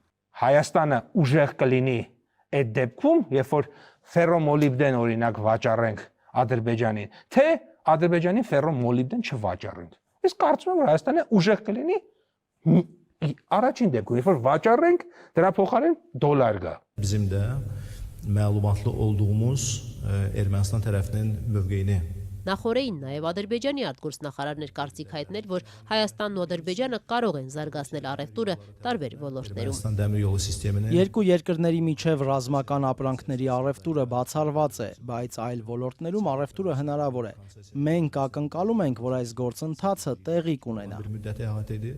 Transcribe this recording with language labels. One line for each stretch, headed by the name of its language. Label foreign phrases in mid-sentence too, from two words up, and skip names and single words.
Armenian: Հայաստանը ուժեղ կլինի այդ դեպքում, երբ որ ֆերոմոլիբդեն օրինակ վաճառենք Ադրբեջանին, թե Ադրբեջանին ֆերոմոլիբդեն չվաճառենք։ Ես կարծում եմ, որ Հայաստանը ուժեղ կլինի առաջին դեպքում, երբ որ վաճառենք, դրա փոխարեն դոլար գա։
Azerbaijani: Bizim de məlumatlı olduğumuz Ermənistan tərəfinin mövqeyini
Armenian: Նախորդին նաև Ադրբեջանի արտգործնախարարներ կարծիք հայտնել, որ Հայաստանն ու Ադրբեջանը կարող են զարգացնել առևտուրը տարբեր ոլորտներում։ Երկու երկրների միջև ռազմական ապրանքների առևտուրը բացառված է, բայց այլ ոլորտներում առևտուրը հնարավոր է։ Մենք ակնկալում ենք, որ այս գործընթացը տեղի կունենա։